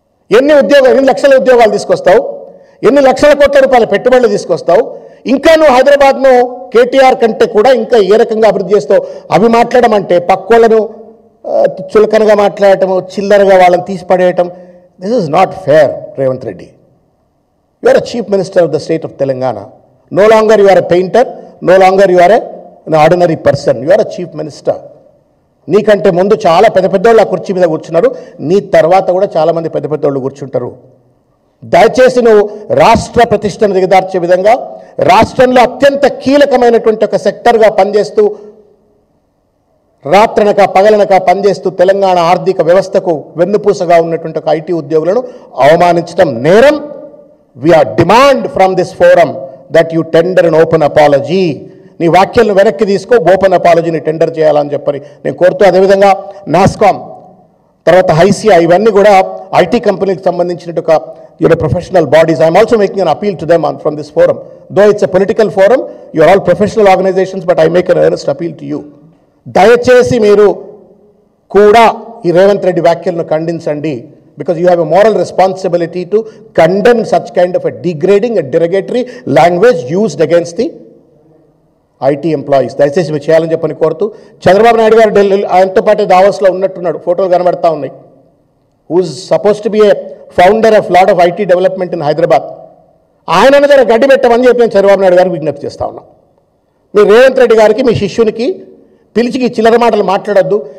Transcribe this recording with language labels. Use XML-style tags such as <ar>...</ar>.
<te>ఎన్ని లక్షల ఉద్యోగాలు తీసుకొస్తావు, ఎన్ని లక్షల కోట్ల రూపాయల పెట్టుబడులు తీసుకొస్తావు, ఇంకా నువ్వు హైదరాబాద్ను కేటీఆర్ కంటే కూడా ఇంకా ఏ రకంగా అభివృద్ధి చేస్తావు? అవి మాట్లాడమంటే పక్కోళ్ళను చులకనగా మాట్లాడటం, చిల్లరగా వాళ్ళని తీసిపడేయటం,</te> <en>This is not fair. Revanth Reddy, you are a chief minister of the state of Telangana. No longer you are a painter, no longer you are an ordinary person, you are a chief minister.</en> <te>నీకంటే ముందు చాలా పెద్దోళ్ళు ఆ కుర్చీ మీద కూర్చున్నారు, నీ తర్వాత కూడా చాలామంది పెద్దోళ్ళు కూర్చుంటారు. దయచేసి నువ్వు రాష్ట్ర ప్రతిష్టను దిగదార్చే విధంగా, రాష్ట్రంలో అత్యంత కీలకమైనటువంటి ఒక సెక్టర్గా పనిచేస్తూ, రాత్రనక పగలనక పనిచేస్తూ తెలంగాణ ఆర్థిక వ్యవస్థకు వెన్నుపూసగా ఉన్నటువంటి ఒక ఐటీ ఉద్యోగులను అవమానించడం నేరం.</te> <en>We are demand from this forum that you tender an open apology.</en> <te>నీ వ్యాఖ్యలను వెనక్కి తీసుకో, ఓపెన్ అపాలజీని టెండర్ చేయాలని చెప్పని నేను కోరుతూ, అదేవిధంగా నాస్కామ్ తర్వాత హైసియా, ఇవన్నీ కూడా ఐటీ కంపెనీకి సంబంధించిన ఒక professional bodies.</te> <en>I'm also making an appeal to them from this forum. Though it's a political forum, you are all professional organisations, but I make an earnest appeal to you.</en> <te>దయచేసి మీరు కూడా ఈ రేవంత్ రెడ్డి వ్యాఖ్యలను ఖండించండి.</te> <en>because you have a moral responsibility to condemn such kind of a degrading and derogatory language used against the IT employees.</en> <te>దయచేసి మీరు చేయాలని చెప్పని కోరుతూ, చంద్రబాబు నాయుడు గారు ఢిల్లీ ఆయనతో పాటు దావోస్లో ఉన్నట్టున్నాడు, ఫోటోలు కనబడతా ఉన్నాయి.</te> <en>Who's suppose to be a founder of lot of IT development in Hyderabad.</en> <te>ఆయన దగ్గర గడ్డి పెట్టమని చెప్పి నేను చంద్రబాబు నాయుడు గారికి విజ్ఞప్తి చేస్తా ఉన్నాం. మీరు రేవంత్ రెడ్డి గారికి మీ శిష్యునికి పిలిచికి చిల్లర మాటలు మాట్లాడొద్దు.</te>